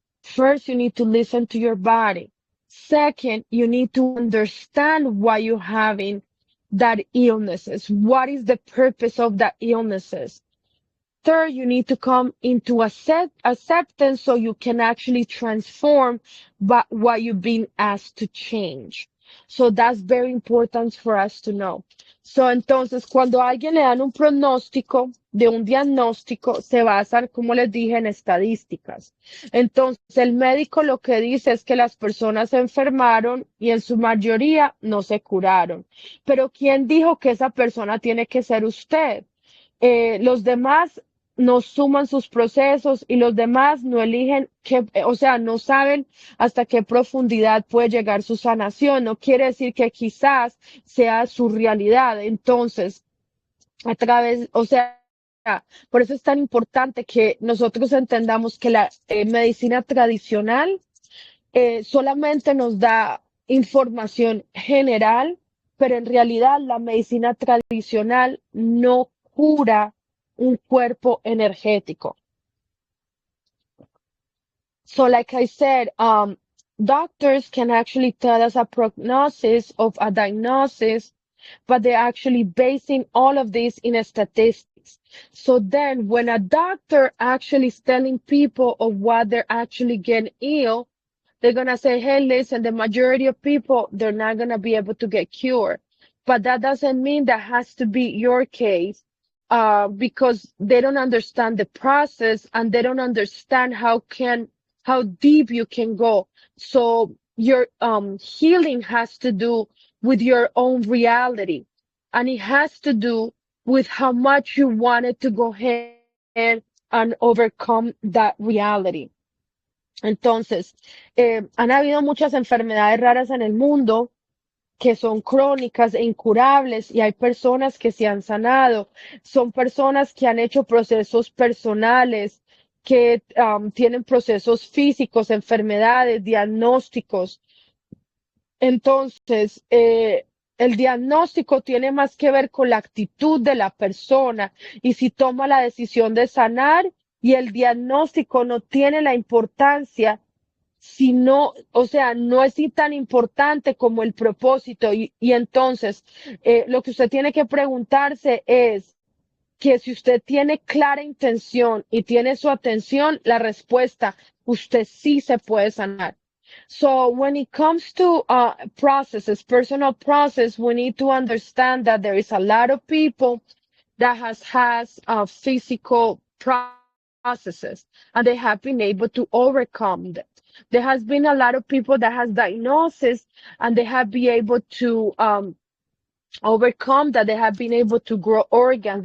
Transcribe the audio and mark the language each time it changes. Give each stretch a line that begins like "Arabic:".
English: First, you need to listen to your body. Second, you need to understand why you're having that illnesses. What is the purpose of that illnesses? Third, you need to come into acceptance so you can actually transform what you've been asked to change. So that's very important for us to know.
Spanish: So entonces, cuando a alguien le dan un pronóstico de un diagnóstico, se basan, como les dije, en estadísticas. Entonces, el médico lo que dice es que las personas se enfermaron y en su mayoría no se curaron. Pero ¿quién dijo que esa persona tiene que ser usted? Los demás no suman sus procesos y los demás no eligen qué, o sea, no saben hasta qué profundidad puede llegar su sanación. No quiere decir que quizás sea su realidad. Entonces, a través, o sea, por eso es tan importante que nosotros entendamos que la medicina tradicional solamente nos da información general, pero en realidad la medicina tradicional no cura un cuerpo energético.
English: So like I said, doctors can actually tell us a prognosis of a diagnosis, but they're actually basing all of this in statistics. So then when a doctor actually is telling people of what they're actually getting ill, they're going to say, hey, listen, the majority of people, they're not going to be able to get cured. But that doesn't mean that has to be your case, because they don't understand the process and they don't understand how deep you can go. So your healing has to do with your own reality, and it has to do with how much you wanted to go ahead and overcome that reality.
Spanish: Entonces, han habido muchas enfermedades raras en el mundo que son crónicas e incurables y hay personas que se han sanado. Son personas que han hecho procesos personales, que tienen procesos físicos, enfermedades, diagnósticos. Entonces, el diagnóstico tiene más que ver con la actitud de la persona y si toma la decisión de sanar, y el diagnóstico no tiene la importancia, sino, o sea, no es tan importante como el propósito. Y entonces, lo que usted tiene que preguntarse es que si usted tiene clara intención y tiene su atención, la respuesta, usted sí se puede sanar.
English: So when it comes to processes, personal process, we need to understand that there is a lot of people that has physical processes and they have been able to overcome them. There has been a lot of people that has diagnosis and they have been able to overcome that. They have been able to grow organs.